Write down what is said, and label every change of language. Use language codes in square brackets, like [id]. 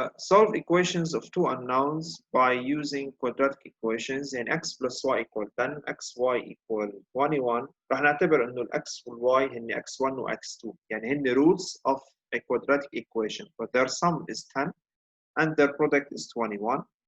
[en] Solve equations of two unknowns by using quadratic equations. يعني x plus y equal 10, xy equal 21. [ar] رح نعتبر انه x وال y هن x1 و x2. يعني هن [en] roots of a quadratic equation, but their sum is 10 and their product is 21.